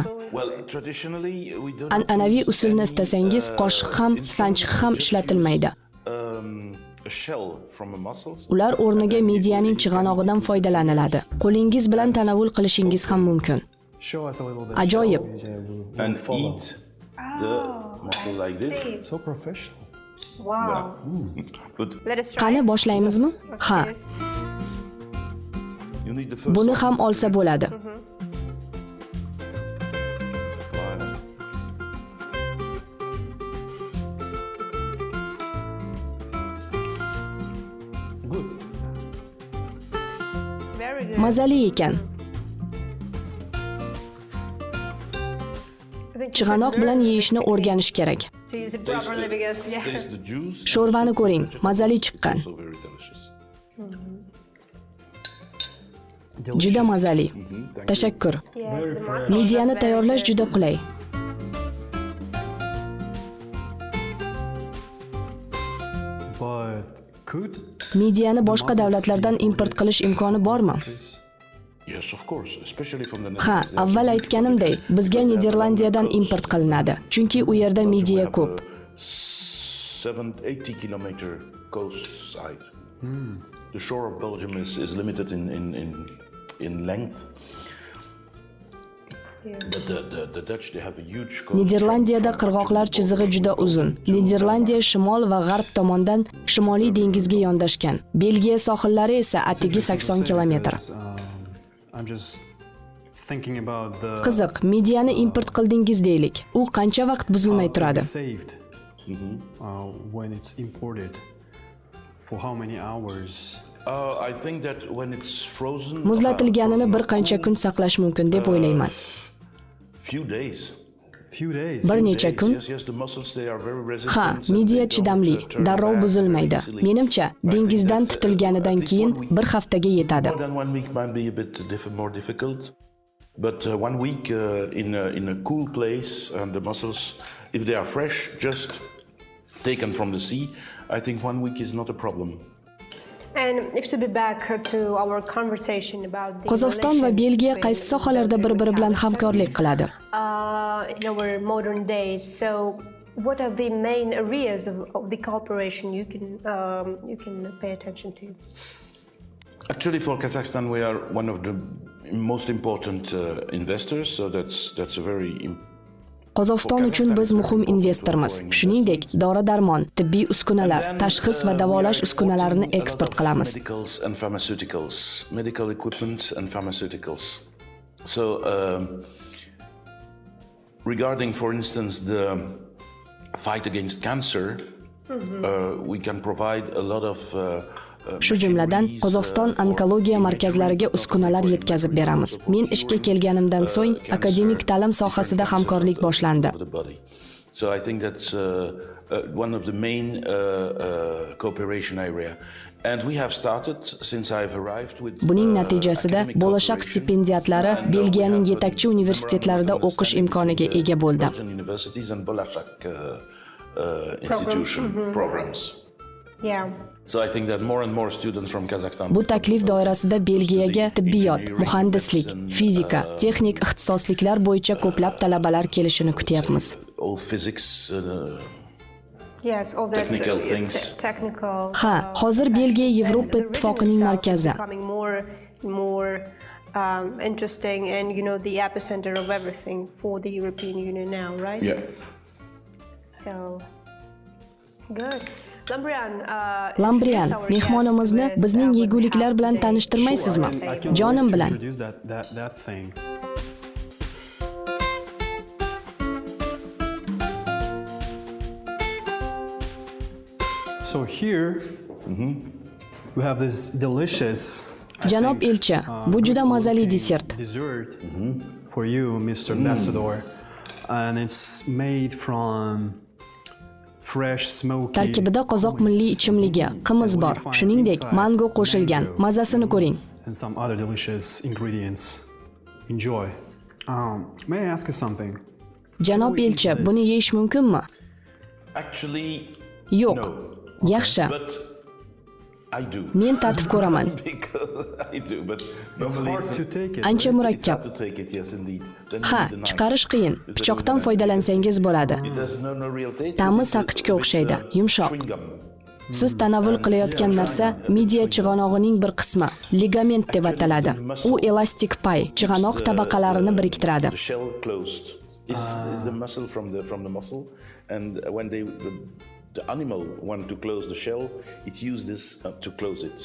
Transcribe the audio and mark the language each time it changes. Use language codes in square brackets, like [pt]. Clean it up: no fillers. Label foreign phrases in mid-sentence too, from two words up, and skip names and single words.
[uz] An'anaviy usulni istasangiz, qoshiq ham, sanchiq ham ishlatilmaydi. Ular o'rniga midiyaning chig'anog'idan foydalaniladi. Qo'lingiz bilan tanovul qilishingiz ham mumkin. Ajoyib. [en] And eat the mussel like this. So professional. Wow. Good. Let us try. [uz] Qani boshlaymizmi? Ha. [en] You need the first [uz] Buni [en] one. [uz] ham olsa bo'ladi. [en] Good. Very good. [uz] Mazali ekan. Chig'anoq bilan yeyishni o'rganish kerak. [en] To use it properly because Taste the juice. [uz] Sho'rvani ko'ring, mazali chiqqan. [en] Also very delicious. [uz] Juda mazali. Tashakkur. [en] yes, the muscle. [uz] Midiyani tayyorlash juda qulay. [en] But could [uz] Midiyani boshqa davlatlardan import qilish imkoni bormi? [en] Yes, of course, especially from the [uz] Ha, [en] Netherlands. [uz] avval aytganimday, bizga Niderlandiyadan import qilinadi, chunki u yerda midiya ko'p. [en] 780 kilometer coast side. The shore of Belgium is limited in length. But the Dutch, they have a huge coast. [uz] Niderlandiyada qirg'oqlar chizig'i juda uzun. Niderlandiya shimol va g'arb tomondan Shimoliy dengizga yondashgan. Belgiya sohillari esa atigi 80 kilometr. [en] I'm just thinking about the [uz] Qiziq, midiyani import qildingiz deylik. U qancha vaqt buzilmay turadi? [en] saved when it's imported for how many hours? I think that when it's frozen, [uz] Muzlatilganini bir qancha kun saqlash mumkin deb o'ylayman. [en] few days. Few days. [uz] Bir necha kun? [en] Yes, the mussels they are very resistant. [uz] Ha, [en] and [uz] midiya [en] they [uz] chidamli, [en] don't, turn [uz] darrov [en] bad [uz] buzilmaydi. [en] easily. [uz] Menimcha, dengizdan tutilganidan keyin bir haftaga yetadi. [en] More than 1 week might be a bit more difficult, but 1 week in a cool place, and the mussels, if they are fresh, just taken from the sea, I think 1 week is not a problem. And if to be back to our conversation about the [uz] Qozog'iston va [en] relations [uz] Belgiya [en] between [uz] qaysi sohalarda bir-biri bilan hamkorlik qiladi? [en] in our modern days. So what are the main areas of the cooperation you can pay attention to? Actually, for Kazakhstan, we are one of the most important investors, so that's a very [uz] Qozog'iston uchun biz muhim investormiz. Shuningdek, dori-darmon, tibbiy uskunalar, tashxis va davolash uskunalarini eksport qilamiz. [en] Medical equipment and pharmaceuticals. So, regarding, for instance, the fight against cancer, we can provide a lot of [uz] Shu jumladan Qozog'iston onkologiya markazlariga uskunalar yetkazib beramiz. Men ishga kelganimdan so'ng akademik ta'lim sohasida hamkorlik boshlandi. [en] So I think that's one of the main cooperation area. And we have started since I've arrived with [uz] Buning natijasida bo'lashaq stipendiyatlari Belgiyaning yetakchi universitetlarida o'qish imkoniga ega bo'ldi. [en] Institution programs. Yeah. So I think that more and more students from Kazakhstan. [uz] Bu taklif doirasida Belgiyaga tibbiyot, muhandislik, fizika, texnik ixtisosliklar bo'yicha ko'plab talabalar kelishini kutyapmiz. [en] All physics, Yes, all that technical things. Technical. [uz] Ha, hozir Belgiya Yevroittifoqning markazi. [en] Becoming more interesting and the epicenter of everything for the European Union now, right? Yeah. So good. [uz] Lambrian, mehmonimizni bizning yeguliklar bilan tanishtirmaysizmi? Jonim bilan. [en] So here we have this delicious [uz] Janob elchi, bu juda mazali desert. [en] Dessert for you, Mr. Ambassador, and it's made from fresh smoky. [uz] Tarkibida qozoq milliy ichimligi, qimiz bor. Shuningdek, mango qo'shilgan. Mazasini ko'ring. [en] And some other delicious ingredients. Enjoy. May I ask you something? [uz] Janob elchi, buni yeyish mumkinmi? [en] Actually, [uz] Yo'q. [en] no. [uz] Yaxshi. [en] But I do. [uz] Men tatib ko'raman. [en] Because I do, but normally Hard to take it. [uz] Ancha [en] it's [uz] murakkab. [en] hard to take it, yes, indeed. Then you [uz] Ha, [en] need a knife. [uz] chiqarish qiyin. Pichoqdan foydalansangiz bo'ladi. [en] It has no real taste. [uz] Ta'mi [en] It's a [uz] saqichga [en] bit, [uz] o'xshaydi, yumshoq. [en] chewing gum. [uz] Siz tanovul qilayotgan narsa midiya chig'anog'ining bir qismi, ligament deb ataladi. U elastik pay, chig'anoq tabaqalarini biriktiradi. [en] The shell closed is the muscle from the muscle, and when the animal want to close the shell, it uses this to close it.